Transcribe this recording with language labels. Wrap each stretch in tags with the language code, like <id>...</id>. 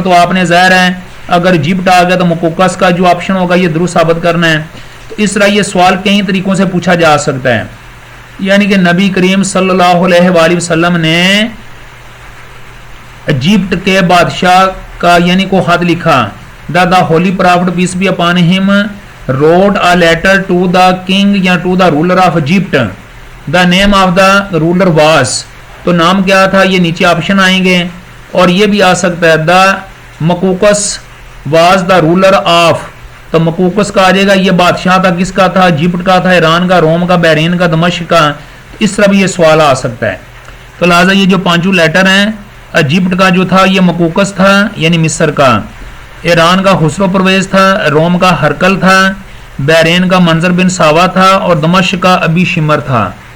<ur>تو آپ نے ظاہر ہے اگر ایجپٹ آ گیا تو مقوقس کا جو آپشن ہوگا یہ درست ثابت کرنا ہے. تو اس طرح یہ سوال کئی طریقوں سے پوچھا جا سکتا ہے. یعنی کہ نبی کریم صلی اللہ علیہ وآلہ وسلم نے ایجپٹ کے بادشاہ کا یعنی کو خط لکھا.</ur> <en>The holy prophet peace be upon him wrote a letter to the king یا to the ruler of Egypt. The name of the ruler was.</en> <ur>تو نام کیا تھا یہ نیچے آپشن آئیں گے. اور یہ بھی آ سکتا ہے دا مقوقس</ur> <en>was the ruler of.</en> <ur>تو مقوقس کا آ جائے گا، یہ بادشاہ تھا کس کا تھا؟ ایجپٹ کا تھا، ایران کا، روم کا، بحرین کا، دمشق کا. اس طرح بھی یہ سوال آ سکتا ہے. تو لہٰذا یہ جو پانچوں لیٹر ہیں، ایجپٹ کا جو تھا یہ مقوقس تھا یعنی مصر کا، ایران کا خسرو پرویز تھا، روم کا ہرکل تھا، بحرین کا منظر بن ساوا تھا اور دمشق کا ابی شمر تھا.</ur>